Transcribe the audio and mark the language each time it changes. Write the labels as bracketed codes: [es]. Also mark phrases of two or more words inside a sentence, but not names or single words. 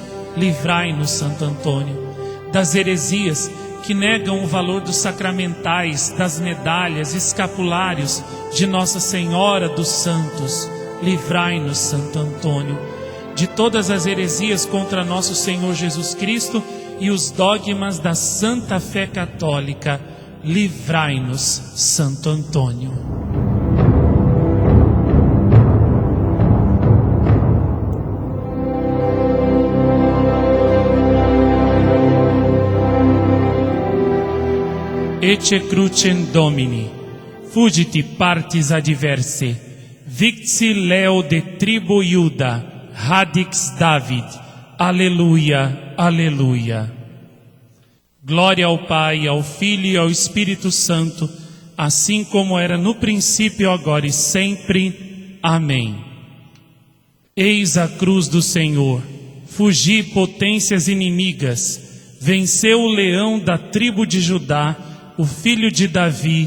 [pt] Livrai-nos, Santo Antônio, das heresias que negam o valor dos sacramentais, das medalhas, escapulários de Nossa Senhora dos Santos. Livrai-nos, Santo Antônio, de todas as heresias contra nosso Senhor Jesus Cristo e os dogmas da Santa Fé Católica. Livrai-nos, Santo Antônio. [la] Ecce crucem Domini, fugiti partis adversae, victi leo de tribu Iuda, radix David. [pt] Aleluia, aleluia. Glória ao Pai, ao Filho e ao Espírito Santo, assim como era no princípio, agora e sempre. Amém. Eis a cruz do Senhor, fugi potências inimigas, venceu o leão da tribo de Judá, o filho de Davi.